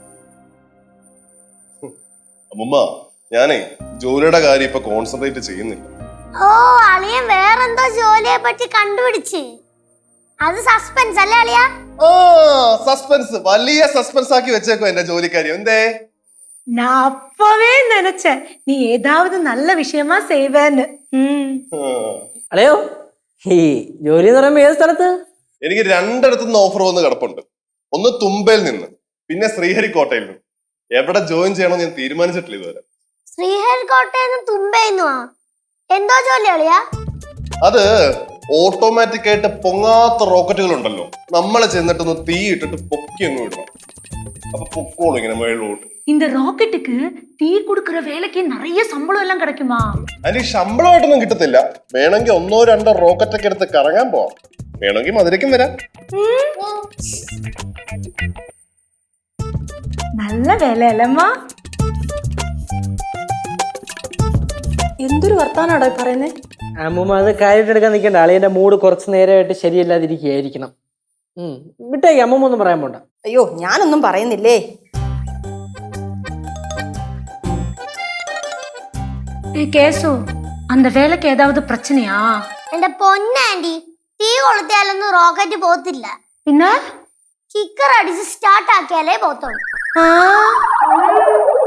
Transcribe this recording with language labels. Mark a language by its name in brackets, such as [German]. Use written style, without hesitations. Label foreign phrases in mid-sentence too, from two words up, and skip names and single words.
[Malayalam] അമ്മൂമ്മ, ഞാനേ ജോലിയുടെ കാര്യം ഇപ്പൊ കോൺസെൻട്രേറ്റ് ചെയ്യുന്നില്ല. ഓ, അളിയൻ വേറെന്തോ ജോലിയെ പറ്റി കണ്ടുപിടിച്ച്. അത് സസ്പെൻസ് അല്ലേ അളിയ? സസ്പെൻസ്, വലിയ സസ്പെൻസ് ആക്കി വെച്ചേക്കോ എന്റെ ജോലിക്കാര്യം. എന്തേ? [Tamil] நான் அப்பவே நினைச்சேன் நீ ஏதாவது நல்ல விஷயமா செய்வேன்னு. [Malayalam] അളയോ, ഈ ജോലി എന്ന് പറയുമ്പോ ഏത് സ്ഥലത്ത്? എനിക്ക് രണ്ടിടത്തുനിന്ന് ഓഫർ വന്ന് കിടപ്പുണ്ട്. ഒന്ന് തുമ്പയിൽ നിന്ന്, പിന്നെ ശ്രീഹരിക്കോട്ടയിൽ നിന്ന്. എവിടെ ജോയിൻ ചെയ്യണമെന്ന് ഞാൻ തീരുമാനിച്ചിട്ടില്ല ഇതുവരെ. ശ്രീഹരിക്കോട്ടയിൽ തുമ്പേന്നു എന്തോ ജോലി അളിയാ? അത് ഓട്ടോമാറ്റിക് ആയിട്ട് പൊങ്ങാത്ത റോക്കറ്റുകൾ ഉണ്ടല്ലോ, നമ്മളെ ചെന്നിട്ടൊന്ന് തീ ഇട്ടിട്ട് പൊക്കി അങ്ങ് വിടണം. അപ്പൊ പൊക്കോളൂ ഇങ്ങനെ മേളോട്ട്. [Tamil] இந்த ராக்கெட்டுக்கு தீ கொடுக்கற வேலைக்கு நிறைய சம்பளம் எல்லாம் கிடைக்குமா? [Malayalam] അതിന് ശമ്പളമായിട്ടൊന്നും കിട്ടത്തില്ല. വേണമെങ്കിൽ 1-2 റോക്കറ്റ് ഒക്കെ എടുത്ത് കറങ്ങാൻ പോവാം. വേണമെങ്കിൽ മധുരയ്ക്കും വരാം. [Tamil] நல்ல வேலை இல்லம்மா. [Malayalam] എന്തൊരു വർത്താനാടാ പറയുന്നേ? അമ്മൂമ്മ അത് കാര്യമായിട്ട് എടുക്കാൻ നിൽക്കണ്ട. അളിയന്റെ മൂഡ് കുറച്ച് നേരമായിട്ട് ശരിയല്ലാതിരിക്കുകയായിരിക്കണം. വിട്ടേക്ക്, അമ്മൂമ്മ ഒന്നും പറയാൻ പോണ്ട. അയ്യോ, ഞാനൊന്നും പറയുന്നില്ലേ. [Tamil] கேசு, அந்த வேலைக்கு ஏதாவது பிரச்சனையா? [Malayalam] എന്റെ പൊന്നാൻറ്റി, തീ കൊളുത്തിയാലൊന്നും റോക്കറ്റ് പോത്തില്ല. പിന്നെ കിക്കർ അടിച്ച് സ്റ്റാർട്ട് ആക്കിയാലേ പോത്തുള്ളൂ.